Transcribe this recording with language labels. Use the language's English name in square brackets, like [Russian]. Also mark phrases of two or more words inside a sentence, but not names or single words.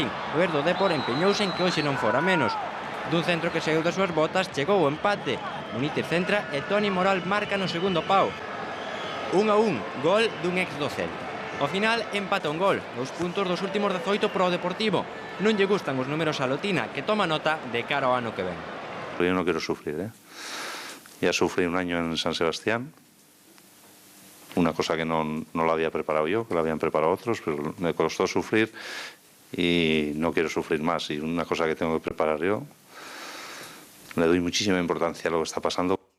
[Galician] O ex do Depor empeñouse en que hoxe non fora menos. Dun centro que saiu das súas botas, chegou o empate. Munitis centra e Toni Moral marca no segundo pau. 1-1, gol dun ex do Celta. Ao final, empata un gol, 2 puntos dos últimos 18 pro Deportivo. Non lle gustan os números a Lotina, que toma nota de cara ao ano que ven. [Spanish] Yo no quiero sufrir, ¿eh? Ya sufrí un año en San Sebastián, una cosa que no la había preparado yo, que la habían preparado otros, pero me costó sufrir y no quiero sufrir más. Y una cosa que tengo que preparar yo, le doy muchísima importancia a lo que está pasando.